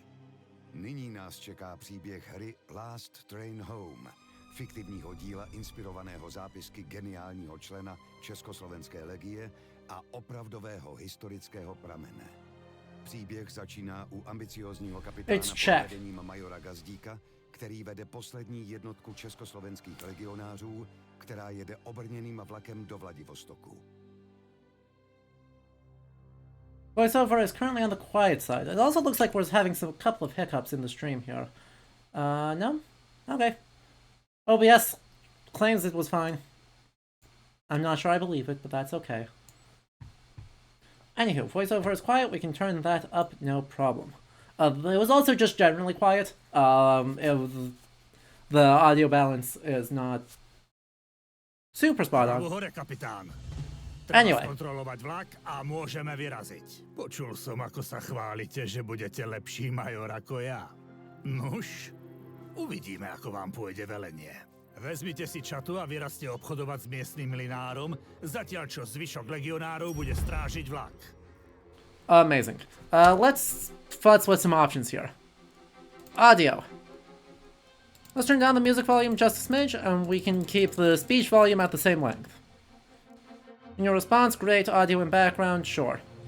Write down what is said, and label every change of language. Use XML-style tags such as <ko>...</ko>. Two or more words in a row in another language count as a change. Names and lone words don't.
<cs>Nyní nás čeká příběh hry Last Train Home, fiktivního díla inspirovaného zápisky geniálního člena Československé legie a opravdového historického pramene. Příběh začíná u ambiciózního kapitána pod vedením majora Gazdíka, který vede poslední jednotku československých legionářů, která jede obrněným vlakem do Vladivostoku.</cs> <en>Voiceover is currently on the quiet side. It also looks like we're having a couple of hiccups in the stream here. No? Okay. OBS claims it was fine. I'm not sure I believe it, but that's okay. Anywho, voiceover is quiet. We can turn that up, no problem. It was also just generally quiet. The audio balance is not super spot on.</en> <sk>Hore, kapitán.</sk> <en>Anyway.</en> <sk>Treba skontrolovať vlak a môžeme vyraziť. Počul som, ako sa chválite, že budete lepší major ako ja. Nuž, uvidíme, ako vám pôjde velenie. Vezmite si čatu a vyrazte obchodovať s miestnym mlynárom, zatiaľ čo zvyšok legionárov bude strážiť vlak.</sk> <en>Amazing. Let's futz with some options here. Audio. Let's turn down the music volume just a smidge, and we can keep the speech volume at the same length. In your response, great. Audio and background, sure.</en>